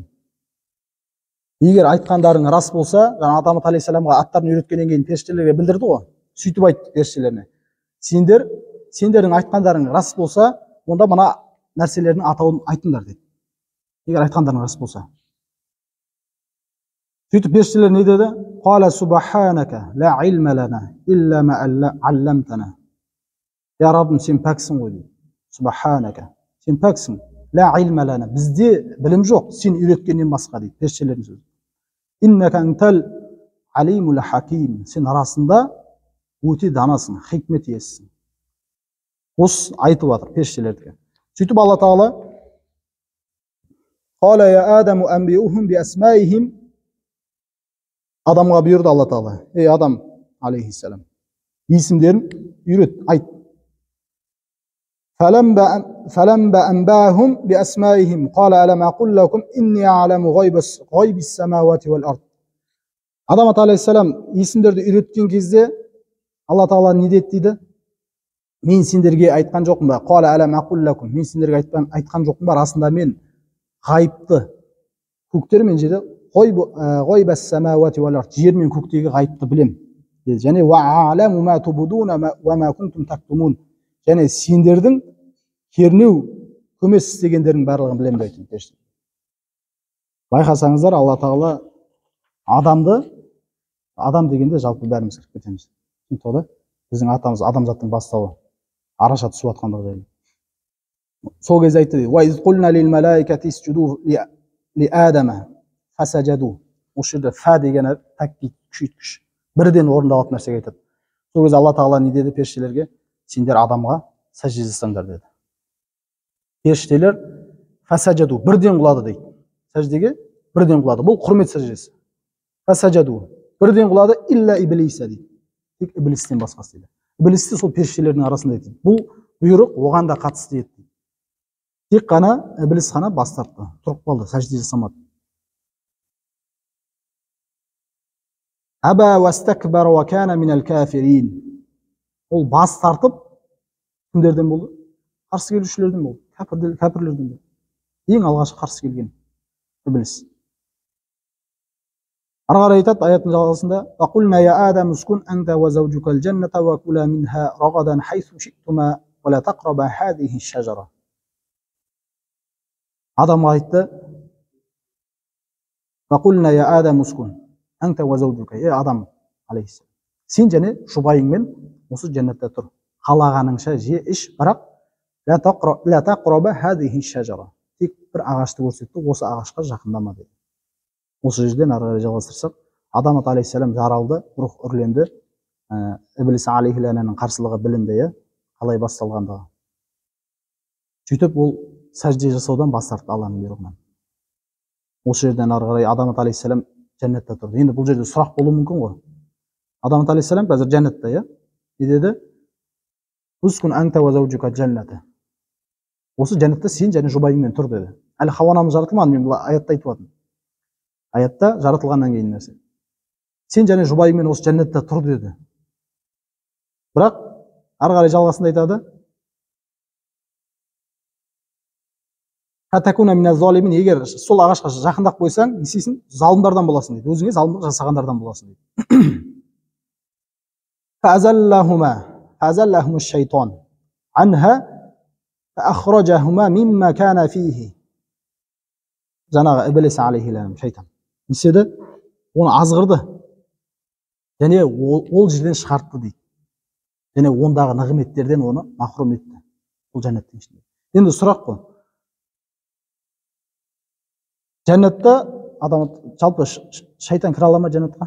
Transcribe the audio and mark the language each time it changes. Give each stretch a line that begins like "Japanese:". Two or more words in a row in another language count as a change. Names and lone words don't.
Kazakh: Егер айтқандарың рас болса, жаңа Адам алейхиссаламға аттарын үйреткеннен кейін періштелерге білдірді ғой. Сөйтіп айтты періштелеріне: сендердің айтқандарың рас болса, онда мына нәрселердің атауын айтыңдар деді. Егер айтқандарың рас болса. Сөйтіп періштелер не деді?
Arabic: قال سبحانك لا علم لنا إلا ما علمتنا.
Kazakh: Я Раббым, сен пәксің ғой дейді. Субханака, сен пәксің.
Arabic: لا علم لنا,
Kazakh: бізде білім жоқ, сен үйреткеннен басқа дейді періштелердің сөзі.
Arabic: إنك أنت العليم الحكيم,
Kazakh: сен арасында өте данасың, хикмет иесісің. Осы айтып жатыр періштелердікі. Сөйтіп Алла Тағала
Arabic: قال يا آدم أنبئهم بأسمائهم,
Kazakh: адамға бұйырды Алла Тағала: ей Адам алейхиссалам, есімдерін үйрет, айт.
Arabic: فلما أنبأهم بأسمائهم قال ألم أقل لكم إني أعلم غيب السماوات والأرض.
Kazakh: Адам алейхиссалам есімдерді үйреткен кезде Алла Тағала не деді дейді? Мен сендерге айтқан жоқпын ба?
Arabic: قال ألم أقل لكم,
Kazakh: мен сендерге айтқан жоқпын ба? Расында мен ғайыпты, көктер мен жерде,
Arabic: غيب السماوات والأرض,
Kazakh: жер мен көктегі ғайыпты білем деді. Және
Arabic: وأعلم ما تبدون وما كنتم تكتمون,
Kazakh: және сендердің кернеу көмес істегендердің барлығын білем дейді. Байқасаңыздар, Алла Тағала адам дегенде жалпы бәріміз кіріп кетеміз. Біздің атамыз адамзаттың бастауы, араша түсіп жатқандығы жайлы. Сол кезде айтты:
Arabic: "وإذ قلنا للملائكة اسجدوا لآدم فسجدوا."
Kazakh: Осы жерде фа деген тәккид, күшейткіш, бірден орындалатын нәрсеге айтады. Сол кезде Алла Тағала не деді періштелерге? Сендер адамға сәжде жасаңдар деді. Періштелер фасажаду, бірден құлады дейді. Сәждеге бірден құлады. Бұл құрмет сәждесі. Фасажаду, бірден құлады
Arabic: إلا إبليس
Kazakh: дейді. Тек иблистен басқасы дейді. Иблис те сол періштелердің арасында дейді. Бұл бұйрық оған да қатысты еді. Тек қана иблис қана бас тартты, тұрып қалды, сәжде жасамады.
Arabic: أبى واستكبر وكان من الكافرين.
Kazakh: Ол бас тартып кімдерден болды? Қарсы келушілерден болды, кәпірлерден болды. Ең алғашқы қарсы келген иблис. Ары қарай айтады аяттың жалғасында:
Arabic: "وقلنا يا آدم اسكن أنت وزوجك الجنة وكلا منها رغدا حيث شئتما ولا تقربا هذه الشجرة."
Kazakh: Адамға айтты:
Arabic: "وقلنا يا آدم اسكن أنت وزوجك",
Kazakh: ей Адам алейхиссалам, сен және жұбайыңмен осы жәннатта тұр. Қалағаныңша же іш, бірақ
Arabic: لا تقربا هذه الشجرة,
Kazakh: тек бір ағашты көрсетті, осы ағашқа жақындама деді. Осы жерден ары қарай жалғастырсақ, Адам алейхиссалам жаралды, рух үрленді, иблис алейхиссаламның қарсылығы білінді, қалай басталғандығы. Сөйтіп ол сәжде жасаудан бас тартты Алланың бұйрығынан. Осы жерден ары қарай Адам алейхиссалам жәннатта тұрды. Енді бұл жерде сұрақ болуы мүмкін ғой. Адам алейхиссалам қазір жәннатта, не деді?
Arabic: اسكن أنت وزوجك الجنة.
Kazakh: Осы жәннатта сен және жұбайыңмен тұр деді. Әлі Хауа анамыз жаратылмады, мен бұл аятта айтып жатырмын. Аятта жаратылғаннан кейін нәрсе. Сен және жұбайыңмен осы жәннатта тұр деді. Бірақ ары қарай жалғасында айтады. Егер сол ағашқа жақындап қойсаң, не істейсің? Залымдардан боласың дейді. Өзіңе залымдық жасағандардан боласың дейді.
Arabic: فأزلهم الشيطان عنها فأخرجهما مما كان فيه.
Kazakh: Жаңағы Иблис алейхи шайтан. Не істеді? Оны азғырды. Және ол жерден шығартты дейді. Және ондағы нығметтерден оны махрум етті. Ол жәннаттың ішінде. Енді сұрақ қой. Жәннатта адам жалпы шайтан кіре ала ма жәннатқа?